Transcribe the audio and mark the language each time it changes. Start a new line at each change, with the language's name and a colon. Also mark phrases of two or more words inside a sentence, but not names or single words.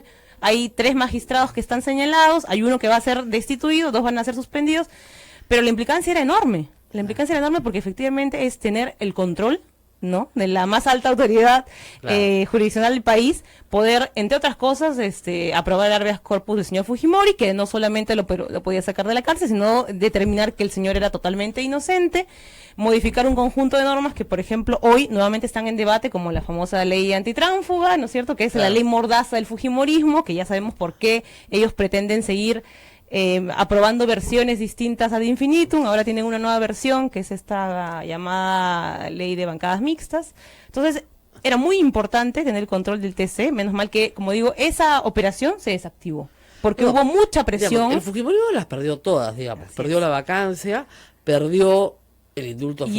Spanish: Hay 3 magistrados que están señalados, hay uno que va a ser destituido, 2 van a ser suspendidos, pero la implicancia era enorme. La implicancia era enorme porque efectivamente es tener el control, ¿no?, de la más alta autoridad jurisdiccional del país, poder, entre otras cosas, aprobar el
Latin: habeas corpus
Spanish: del señor Fujimori, que no solamente lo podía sacar de la cárcel, sino determinar que el señor era totalmente inocente, modificar un conjunto de normas que, por ejemplo, hoy nuevamente están en debate, como la famosa ley antitránsfuga, ¿no es cierto?, que es la ley mordaza del Fujimorismo, que ya sabemos por qué ellos pretenden seguir aprobando versiones distintas
Latin: ad infinitum.
Spanish: Ahora tienen una nueva versión que es esta llamada ley de bancadas mixtas. Entonces era muy importante tener el control del TC, menos mal que, como digo, esa operación se desactivó porque hubo mucha presión. Digamos, el Fujimorismo las perdió todas, digamos. Perdió la vacancia, perdió el indulto a Fujimori.